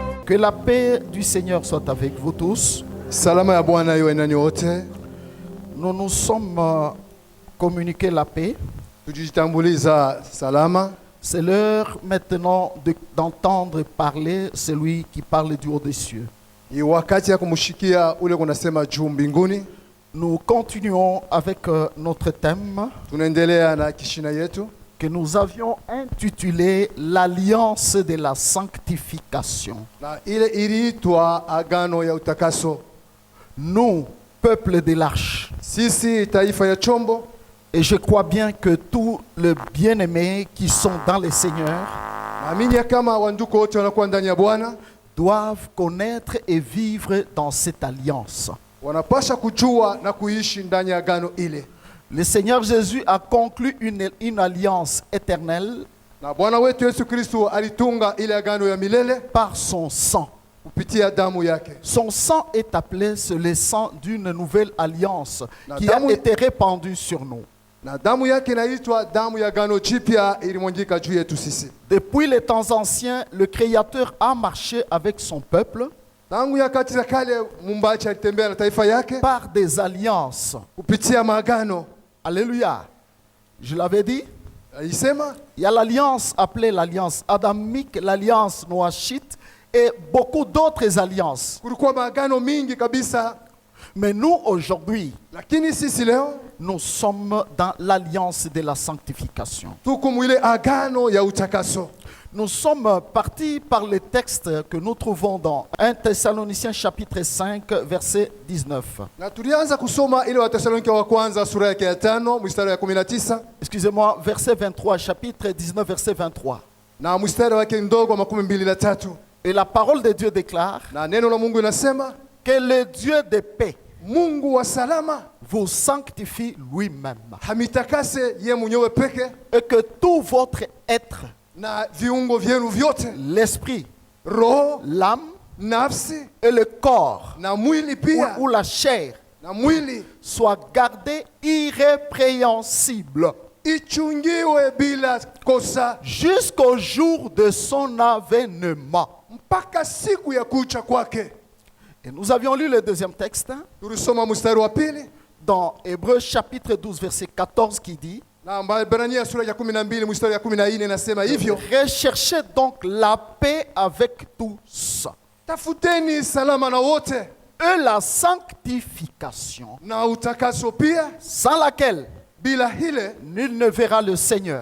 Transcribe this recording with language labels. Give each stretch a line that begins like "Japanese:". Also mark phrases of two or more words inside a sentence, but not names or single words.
French: Que la paix du Seigneur soit avec vous tous.
Swahili: Salama ya Bwana iwe nanyi wote.
French: Nous nous sommes communiqué la paix.
Swahili: Tujitambuliza salama.
French: C'est l'heure maintenant d'entendre parler celui qui parle du haut des cieux.
Swahili: Ni wakati ya kumushikia ule kunasema juu mbinguni.
French: Nous continuons avec notre thème
Swahili: Tunaendelea na kishina yetu
French: que nous avions intitulé l'alliance de la sanctification.
Swahili: na ile iliitwa agano ya utakaso.
French: Nous, peuple de l'arche,
Swahili: Sisi taifa ya chombo,
French: et je crois bien que tous les bien-aimés qui sont dans le Seigneur
Swahili: naamini ya kama wanduko wote wanakuwa ndani ya Bwana
French: doivent connaître et vivre dans cette alliance.
Swahili: wanapasha kujua na kuishi ndani ya agano ile.
French: Le Seigneur Jésus a conclu une alliance éternelle
Swahili: Na Bwana wetu Yesu Kristo alitunga ile agano ya milele
French: par son sang.
Swahili: kupitia damu yake.
French: Son sang est appelé le sang d'une nouvelle alliance
Swahili: Na
French: qui a
Swahili: damu-
French: été répandue sur nous.
Swahili: Na damu yake inaitwa damu ya agano jipya ilimwangika juu yetu sisi.
French: Depuis les temps anciens, le Créateur a marché avec son peuple
Swahili: Tangu nyakati za kale Muumbaji alitembea na taifa yake
French: par des alliances.
Swahili: kupitia maagano.
French: Alléluia. Je l'avais dit,
Swahili: Alisema
French: il y a l'alliance appelée l'alliance adamique, l'alliance noachite et beaucoup d'autres alliances.
Swahili: kulikuwa maagano mingi kabisa,
French: Mais nous, aujourd'hui,
Swahili: lakini sisi leo
French: nous sommes dans l'alliance de la sanctification.
Swahili: tuko mwile agano ya utakaso.
French: Nous sommes partis par le texte que nous trouvons dans 1 Thessaloniciens chapitre 5, verset 19.
Swahili: Na tulianza kusoma ile Wathesalonike wa kwanza sura yake ya 5 mstari wa 19
French: Excusez-moi, verset 23, chapitre 19, verset 23.
Swahili: na mstari wake ndogo wa 23.
French: Et la parole de Dieu déclare
Swahili: Na neno la Mungu inasema
French: que le Dieu de paix
Swahili: Mungu wa salama
French: vous sanctifie lui-même
Swahili: hamitakase ye mwenyewe peke
French: et que tout votre être,
Swahili: na viungo vyenu vyote,
French: l'esprit,
Swahili: roho,
French: l'âme
Swahili: nafsi
French: et le corps
Swahili: na mwili pia
French: ou la chair
Swahili: na mwili
French: soient gardés irrépréhensibles
Swahili: ichungiwe bila kosa
French: jusqu'au jour de son avènement.
Swahili: mpaka siku ya kucha kwake.
French: Et nous avions lu le deuxième texte
Swahili: Tulisoma mstari wa pili
French: dans Hébreux chapitre 12 verset 14 qui dit
Swahili: na Waebrania sura ya 12 mstari ya 14 inasema hivyo,
French: recherchez donc la paix avec tous
Swahili: tafuteni salama na wote
French: et la sanctification
Swahili: na utakaso pia,
French: sans laquelle
Swahili: bila hile
French: nul ne verra le Seigneur.